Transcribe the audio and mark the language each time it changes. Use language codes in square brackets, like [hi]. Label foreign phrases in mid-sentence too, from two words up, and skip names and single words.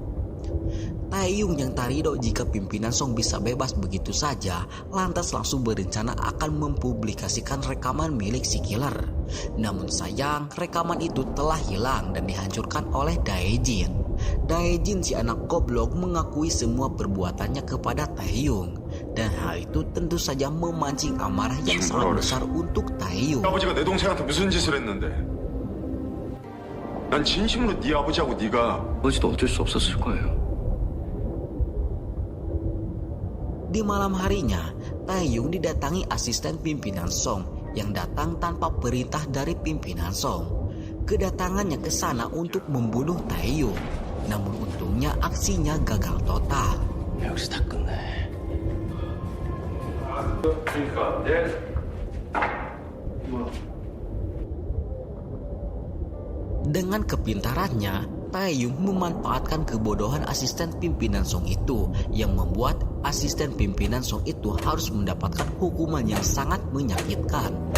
[id] Taeyong yang tarido jika pimpinan Song bisa bebas begitu saja, lantas langsung berencana akan mempublikasikan rekaman milik si killer. Namun sayang, rekaman itu telah hilang dan dihancurkan oleh Dae-jin. Dae-jin si anak goblok mengakui semua perbuatannya kepada Taeyong, dan hal itu tentu saja memancing amarah yang sangat besar untuk Taeyong. [ko] 아버지가 내 동생한테 무슨 짓을 했는데? 난 진심으로 네 아버지하고 네가 아버지도 어쩔 수 없었을 거예요. [id] Di malam harinya, Taeyong didatangi asisten pimpinan Song yang datang tanpa perintah dari pimpinan Song. Kedatangannya ke sana untuk membunuh Taeyong, namun untungnya aksinya gagal total. [ko] 여기서 다 끝내. [id] Dengan kepintarannya, Taeyong memanfaatkan kebodohan asisten pimpinan Song itu yang membuat asisten pimpinan Song itu harus mendapatkan hukuman yang sangat menyakitkan.